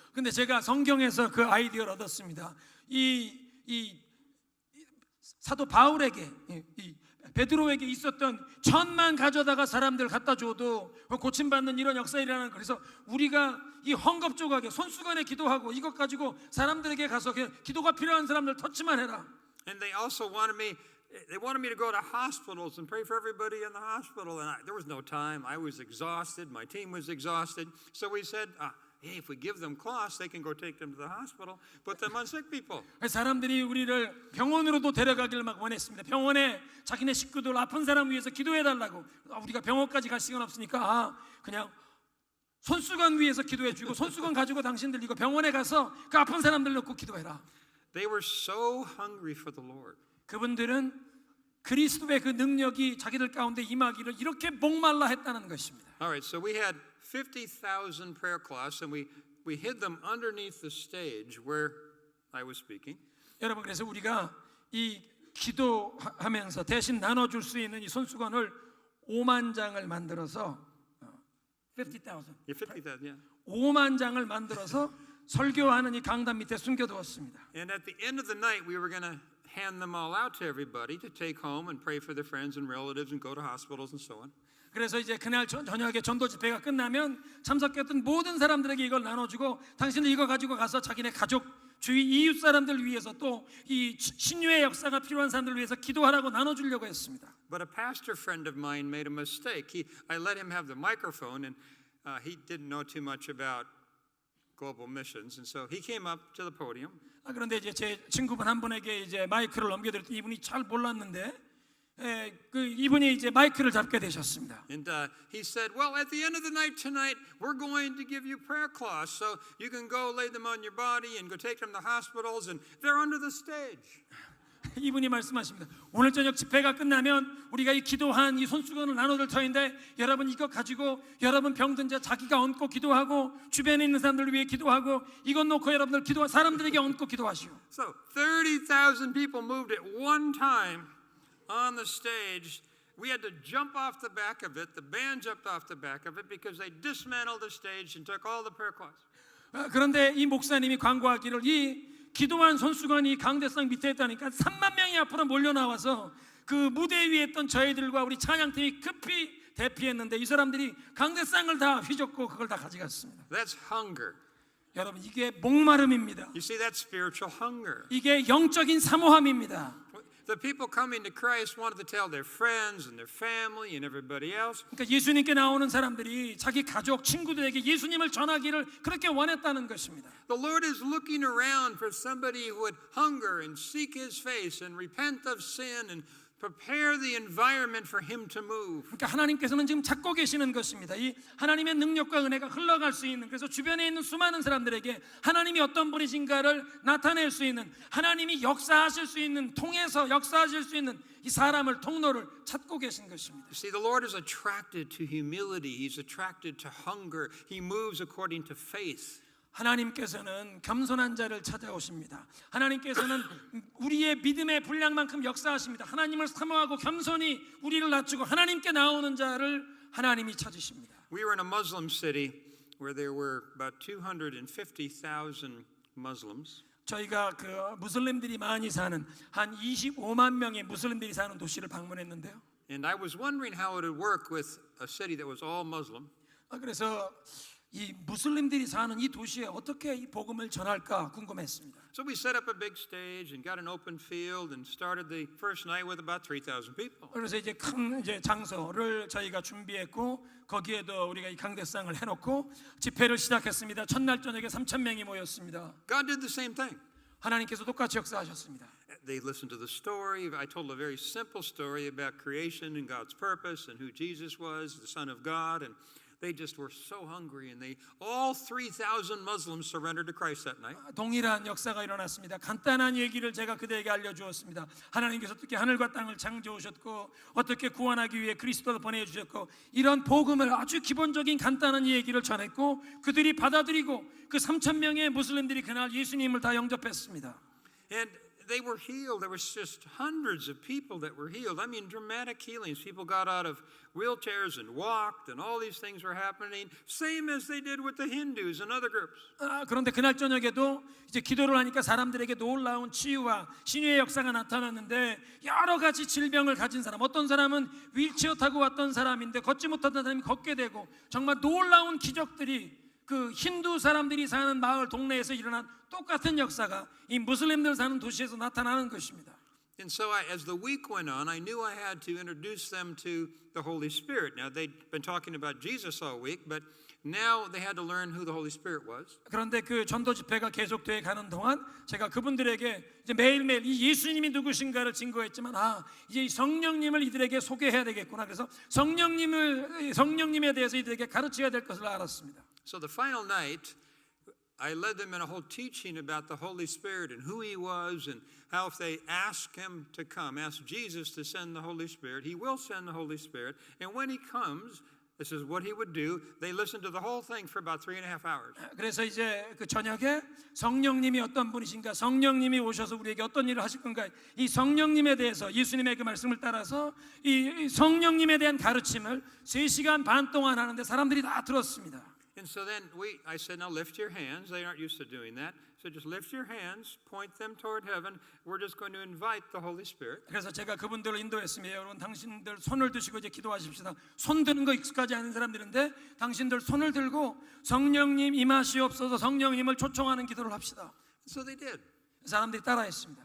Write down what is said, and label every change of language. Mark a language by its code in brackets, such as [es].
[ko] 근데 제가 성경에서 그 아이디어를 얻었습니다. 이 사도 바울에게 이 베드로에게 있었던 천만 가져다가 사람들 갖다 줘도 고침받는 이런 역사이라는 거. 그래서 우리가 이 헝겊 조각에 손수건에 기도하고 이것 가지고 사람들에게 가서 기도가 필요한 사람들 터치만 해라. [en] And they also wanted me to go to hospitals and pray for everybody in the hospital. And there was no time. I was exhausted. My team was exhausted. So we said, hey, if we give them cloths, they can go take them to the hospital, put them on sick people. [ko] 사람들이 우리를 병원으로도 데려가길 막 원했습니다. 병원에 자기네 식구들 아픈 사람 위해서 기도해달라고. 우리가 병원까지 갈 시간 없으니까 그냥 손수건 위에서 기도해주고 손수건 가지고 당신들 이거 병원에 가서 그 아픈 사람들 놓고 기도해라. [en] They were so hungry for the Lord. [ko] 그분들은 그리스도의 그 능력이 자기들 가운데 임하기를 이렇게 목말라 했다는 것입니다. [en] All right, so we had 50,000 prayer cloths, and we hid them underneath the stage where I was speaking. [ko] 여러분, 그래서 우리가 이 기도하면서 대신 나눠줄 수 있는 이 손수건을 5만 장을 만들어서 50,000 [en] Yeah, 50,000, yeah. [ko] 5만 장을 만들어서 설교하는 이 강단 밑에 숨겨두었습니다. [en] And at the end of the night, we were going to hand them all out to everybody to take home and pray for their friends and relatives and go to hospitals and so on. [ko] 그래서 이제 그날 저녁에 전도 집회가 끝나면 참석했던 모든 사람들에게 이걸 나눠주고 당신들 이거 가지고 가서 자기네 가족, 주위 이웃 사람들 위해서 또 이 신유의 역사가 필요한 사람들 위해서 기도하라고 나눠주려고 했습니다. [en] But a pastor friend of mine made a mistake. I let him have the microphone, and he didn't know too much about global missions, and so he came up to the podium. [ko] 그런데 이제 제 친구분 한 분에게 이제 마이크를 넘겨드렸더니 이분이 잘 몰랐는데 이분이 이제 마이크를 잡게 되셨습니다. [en] And he said, well, at the end of the night tonight, we're going to give you prayer cloths, so you can go lay them on your body and go take them to hospitals, and they're under the stage. [ko] 이분이 말씀하십니다. 오늘 저녁 집회가 끝나면 우리가 이 기도한 이 손수건을 나눠줄 터인데 여러분 이거 가지고 여러분 병든 자 자기가 얹고 기도하고 주변에 있는 사람들을 위해 기도하고 이것 놓고 여러분들 사람들에게 얹고 기도하시오. [en] So 30,000 people moved at one time on the stage. We had to jump off the back of it. The band jumped off the back of it because they dismantled the stage and took all the prayer cloths. [ko] 그런데 이 목사님이 광고하기를 이 기도한 손수건이 강대상 밑에 있다니까 3만 명이 앞으로 몰려 나와서 그 무대 위에 있던 저희들과 우리 찬양팀이 급히 대피했는데 이 사람들이 강대상을 다 휘젓고 그걸 다 가져갔습니다. [en] That's hunger. [ko] 여러분 이게 목마름입니다. [en] You see, that's spiritual hunger. [ko] 이게 영적인 사모함입니다. [en] The people coming to Christ wanted to tell their friends and their family and everybody else. [ko] 그러니까 예수님께 나오는 사람들이 자기 가족, 친구들에게 예수님을 전하기를 그렇게 원했다는 것입니다. [en] The Lord is looking around for somebody who would hunger and seek His face and repent of sin and prepare the environment for Him to move. [ko] 그러니까 하나님께서는 지금 찾고 계시는 것입니다. 이 하나님의 능력과 은혜가 흘러갈 수 있는 그래서 주변에 있는 수많은 사람들에게 하나님이 어떤 분이신가를 나타낼 수 있는 하나님이 역사하실 수 있는 통해서 역사하실 수 있는 이 사람을 통로를 찾고 계신 것입니다. [en] You see, the Lord is attracted to humility. He's attracted to hunger. He moves according to faith. [ko] 하나님께서는 겸손한 자를 찾아오십니다. 하나님께서는 우리의 믿음의 분량만큼 역사하십니다. 하나님을 사모하고 겸손히 우리를 낮추고 하나님께 나오는 자를 하나님이 찾으십니다. [en] We were in a Muslim city where there were about 250,000 Muslims. [ko] 저희가 그 무슬림들이 많이 사는 한 25만 명의 무슬림들이 사는 도시를 방문했는데요. [en] And I was wondering how it would work with a city that was all Muslim. [ko] 그래서 이 무슬림들이 사는 이 도시에 어떻게 이 복음을 전할까 궁금했습니다. [en] So we set up a big stage and got an open field and started the first night with about 3,000 people. [ko] 그래서 이제 큰 이제 장소를 저희가 준비했고 거기에도 우리가 이 강대상을 해놓고 집회를 시작했습니다. 첫날 저녁에 3,000명이 모였습니다. [en] God did the same thing. [ko] 하나님께서 똑같이 역사하셨습니다. [en] They listened to the story. I told a very simple story about creation and God's purpose and who Jesus was, the Son of God, and they just were so hungry, and all 3,000 Muslims surrendered to Christ that night. [ko] 동일한 역사가 일어났습니다. 간단한 얘기를 제가 그들에게 알려주었습니다. 하나님께서 어떻게 하늘과 땅을 창조하셨고 어떻게 구원하기 위해 그리스도를 보내주셨고 이런 복음을 아주 기본적인 간단한 얘기를 전했고 그들이 받아들이고 그 3,000명의 무슬림들이 그날 예수님을 다 영접했습니다. [en] And they were healed. There was just hundreds of people that were healed. I mean, dramatic healings. People got out of wheelchairs and walked, and all these things were happening, same as they did with the Hindus and other groups. [ko] 그런데 그날 저녁에도 이제 기도를 하니까 사람들에게 놀라운 치유와 신유의 역사가 나타났는데 여러 가지 질병을 가진 사람, 어떤 사람은 휠체어 타고 왔던 사람인데 걷지 못하던 사람이 걷게 되고 정말 놀라운 기적들이 그 힌두 사람들이 사는 마을 동네에서 일어난 똑같은 역사가 이 무슬림들 사는 도시에서 나타나는 것입니다. [en] And so as the week went on, I knew I had to introduce them to the Holy Spirit. Now, they'd been talking about Jesus all week, but now they had to learn who the Holy Spirit was. [ko] 그런데 그 전도 집회가 계속돼 가는 동안 제가 그분들에게 이제 매일매일 이 예수님이 누구신가를 증거했지만 이제 이 성령님을 이들에게 소개해야 되겠구나. 그래서 성령님에 대해서 이들에게 가르쳐야 될 것을 알았습니다. [en] So the final night, I led them in a whole teaching about the Holy Spirit and who He was and how if they ask Him to come, ask Jesus to send the Holy Spirit, He will send the Holy Spirit. And when He comes, This is what he would do. They listened to the whole thing for about 3.5 hours. [ko] 그래서 이제 그 저녁에 성령님이 어떤 분이신가, 성령님이 오셔서 우리에게 어떤 일을 하실 건가, 이 성령님에 대해서 예수님의 그 말씀을 따라서 이 성령님에 대한 가르침을 3시간 반 동안 하는데 사람들이 다 들었습니다. [en] And so then I said, now lift your hands. They aren't used to doing that. So just lift your hands, point them toward heaven. We're just going to invite the Holy Spirit. [ko] 그래서 제가 그분들을 인도했습니다. 여러분, 당신들 손을 드시고 이제 기도하십시다. 손 드는 거 익숙하지 않은 사람들인데 당신들 손을 들고 성령님 임하시옵소서, 성령님을 초청하는 기도를 합시다. [en] So they did. [ko] 사람들이 따라했습니다.